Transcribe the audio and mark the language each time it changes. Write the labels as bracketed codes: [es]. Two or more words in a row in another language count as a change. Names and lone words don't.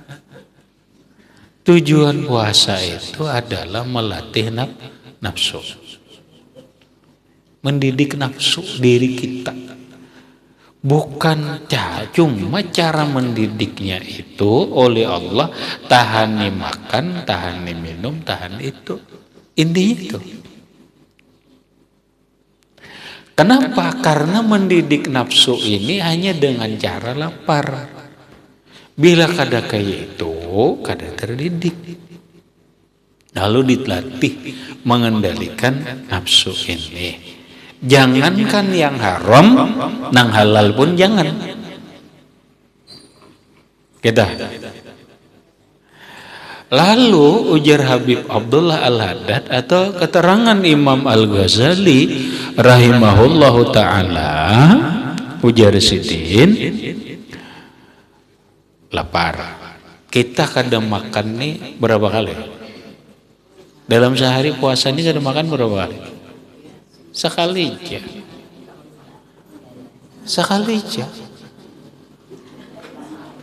[id] Tujuan puasa itu adalah melatih nafsu. Mendidik nafsu diri kita. Bukan cuma cara mendidiknya itu oleh Allah, tahan nih makan, tahan nih minum, tahan itu. Intinya itu. Kenapa? Karena mendidik nafsu ini hanya dengan cara lapar. [bjn] Bila kada kayak itu, kada terdidik. [id] Lalu dilatih mengendalikan nafsu ini. Jangankan yang haram, nang halal pun jangan. Kita. Lalu ujar Habib Abdullah Al-Haddad atau keterangan Imam Al-Ghazali [ar] رحمه الله تعالى, [bjn] ujar Sidin, lapar. [id] Kita kadang makan nih berapa kali? Dalam sehari puasa ini kadang makan berapa kali? Sekali aja.